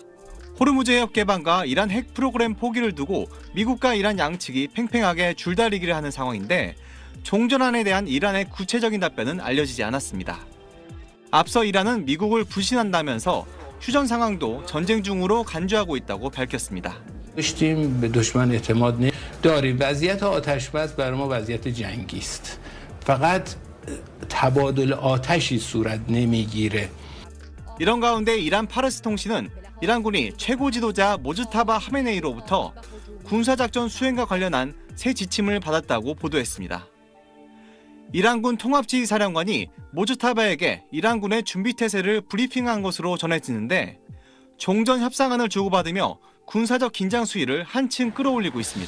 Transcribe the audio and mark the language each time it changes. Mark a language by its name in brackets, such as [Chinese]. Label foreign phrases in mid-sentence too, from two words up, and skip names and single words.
[Korean] 호르무즈 해협 개방과 이란 핵 프로그램 포기를 두고 미국과 이란 양측이 팽팽하게 줄다리기를 하는 상황인데 종전안에 대한 이란의 구체적인 답변은 알려지지 않았습니다. 앞서 이란은 미국을 불신한다면서 휴전 상황도 전쟁 중으로 간주하고 있다고 밝혔습니다. [Persian] داشتیم به دشمن اعتماد داریم وضعیت آتش‌بس برای ما وضعیت جنگی است فقط تبادل آتشی صورت نمیگیره. [Korean] 이런 가운데 이란 파르스 통신은 이란군이 최고 지도자 모즈타바 하메네이로부터 군사작전 수행과 관련한 새 지침을 받았다고 보도했습니다. 이란군 통합지휘사령관이 모즈타바에게 이란군의 준비태세를 브리핑한 것으로 전해지는데 종전 협상안을 주고받으며 군사적 긴장 수위를 한층 끌어올리고 있습니다.